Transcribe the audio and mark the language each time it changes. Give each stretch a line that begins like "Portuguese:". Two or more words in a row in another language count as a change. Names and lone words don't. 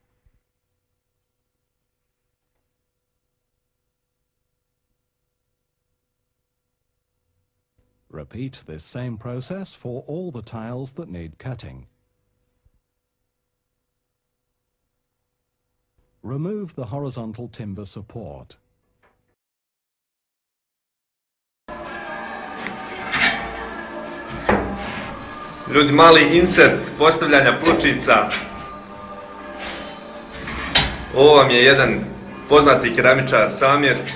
English: Repeat this same process for all the tiles that need cutting. Remove the horizontal timber support.
Serbian: Ljudi, mali insert postavljanja pločica. Ovo vam je jedan poznati keramičar Samir.